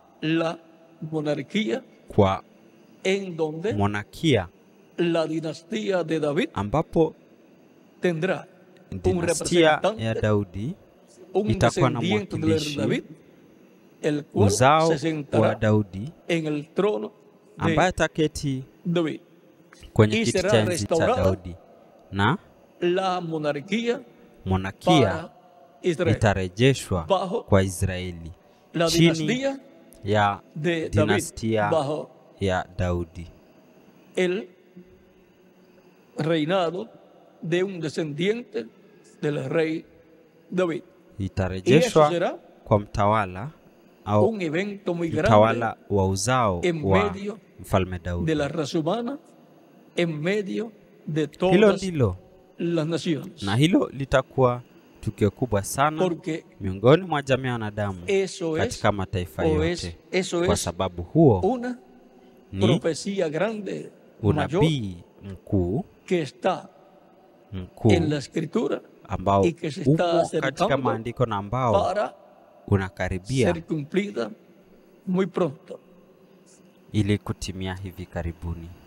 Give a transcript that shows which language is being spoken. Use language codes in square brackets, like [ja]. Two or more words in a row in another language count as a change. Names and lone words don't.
[sw] kwa monarkia, ambapo dinastia ya Daudi itakuwa na mwakilishi, uzao wa Daudi ambaye ataketi kwenye kiti cha enzi cha Daudi, na monarkia itarejeshwa kwa Israeli chini ya dinastia ya Daudi. [es] El reinado de un descendiente del rey David. [sw] Itarejeshwa kwa mtawala au mtawala wa uzao wa mfalme Daudi. [es] De la raza humana en medio de [sw] hilo [es] todas [sw] ndilo [es] las naciones. [sw] Na hilo litakuwa tukio kubwa sana miongoni mwa jamii ya wanadamu katika mataifa yote, kwa sababu huo ni unabii mkuu ambao uko katika maandiko na ambao unakaribia ili kutimia hivi karibuni.